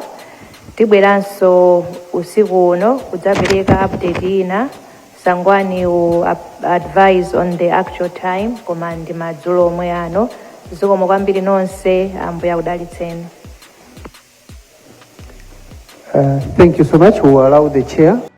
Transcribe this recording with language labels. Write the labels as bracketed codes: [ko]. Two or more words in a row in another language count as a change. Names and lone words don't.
[ny] Tibweranso usiku uno kudzapereka update ina. [en] Sangwani will advise on the actual time [ny] koma ndi madzulo omwe ano. Zikomo kwambiri nonse, Ambuye akudalitseni. [en] Thank you so much. We'll allow the chair.